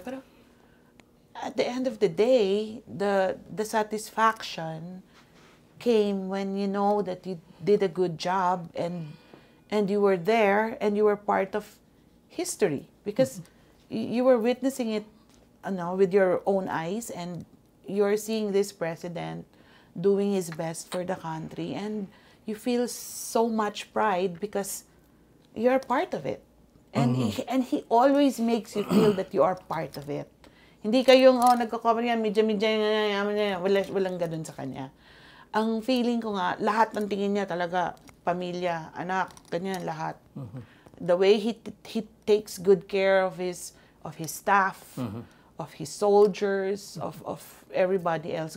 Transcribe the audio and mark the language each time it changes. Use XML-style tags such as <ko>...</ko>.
<en>Pero, at the end of the day, the satisfaction came when you know that you did a good job and you were there and you were part of history because you were witnessing it with your own eyes and you're seeing this president doing his best for the country and you feel so much pride because you're part of it. And he always makes you feel that you are part of it.</en> <tl>Hindi kayong, nagko-cover yan, medya, walang ganun sa kanya. Ang feeling ko nga, lahat ng tingin niya talaga, pamilya, anak, ganyan, lahat.</tl> <en>The way he takes good care of his staff, of his soldiers, of everybody else.</en>